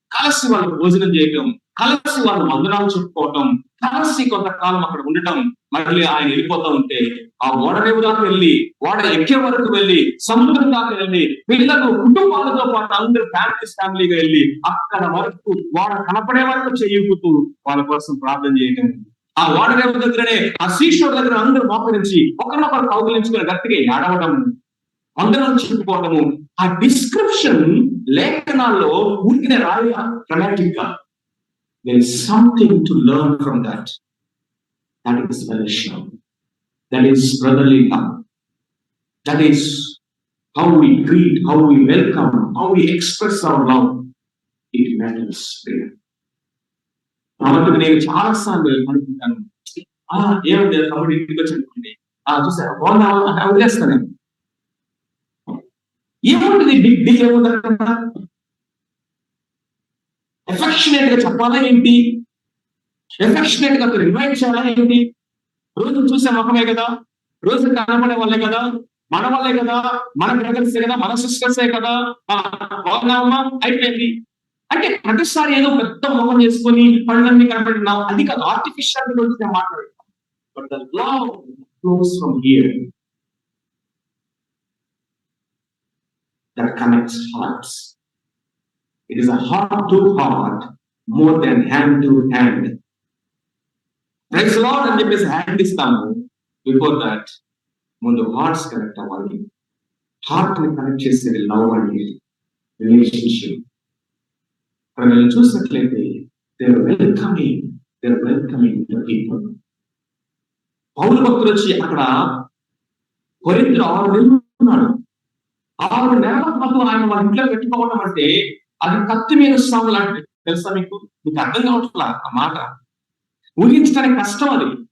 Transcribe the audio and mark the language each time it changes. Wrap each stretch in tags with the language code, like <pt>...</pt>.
<te>కలిసి వాళ్ళు భోజనం చేయడం, కలిసి వాళ్ళు వందనాలు చెప్పుకోవటం, కలిసి కొంతకాలం అక్కడ ఉండటం, మళ్ళీ ఆయన వెళ్ళిపోతా ఉంటే ఆ ఓడరేవు దాకా వెళ్ళి, ఓడ ఎక్కే వరకు వెళ్ళి, సముద్రం దాకా వెళ్ళి, పిల్లలు కుటుంబాలతో పాటు అందరూ ఫ్యామిలీగా వెళ్ళి అక్కడ వరకు ఓడ కనపడే వరకు చెయ్యుతూ వాళ్ళ కోసం ప్రార్థన చేయటం. ఆ ఓడరేవు దగ్గరనే ఆ సీషోర్ దగ్గర అందరూ మోకరించి ఒకరినొకరు కౌగిలించుకుని గట్టిగా ఏడవడం, అందరం చెప్పుకోవటము. ఆ డిస్క్రిప్షన్ లేఖనాల్లో ఊరికినే రాయ డ్రామాటిక్ గా.</te> <en>There is something to learn from that. That is fellowship. That is brotherly love. That is how we greet, how we welcome, how we express our love. It matters.</en> <te>కాబట్టి నేను చాలా సార్లు అనుకుంటాను, ఏమంటే తమ్ముడు ఇంటికి వచ్చి చూసారా బాగున్నా వదిలేస్తాను. ఏముంటుంది</te> <en>big deal</en> <te>ఏముందా? ఎఫెక్షనేట్ గా చెప్పాలా ఏంటి? ఎఫెక్షనేట్ గా ఇన్వైట్ చేయాలా ఏంటి? రోజు చూసే ముఖమే కదా, రోజు కనబడే వాళ్ళే కదా, మన వాళ్ళే కదా, మన బ్రదర్సే కదా, మన సిస్టర్సే కదా, బాగున్నామా అయిపోయింది అంటే ప్రతిసారి ఏదో పెద్ద ముఖం చేసుకొని పనులన్నీ కనపడినాం, అది కాదు. ఆర్టిఫిషియల్ గురించి నేను మాట్లాడతాను.</te> <en>But the love flows from here that connects hearts. It is a heart to heart more than hand to hand. Praise the Lord</en> <te>అని చెప్పేసి హ్యాండ్ ఇస్తాము.</te> <en>before that</en> <te>ముందు హార్ట్స్ కనెక్ట్ అవ్వాలి. హార్ట్ ని కనెక్ట్ చేసేది లవ్ అండి, relationship. మనం చూసినట్లయితే</te> <en>they are welcoming the people.</en> <te>పౌలు భక్తుడు వచ్చి అక్కడ కొరింథీయులు 6 నెలలు ఉన్నాడు. 6 నెలల పాటు ఆయన వాళ్ళ ఇంట్లో పెట్టుకోవడం అంటే అది కత్తి మీద సాము లాంటిది. తెలుసా మీకు? మీకు అర్థం కావట్లా ఆ మాట. ఊహించడానికి కష్టం అది.</te>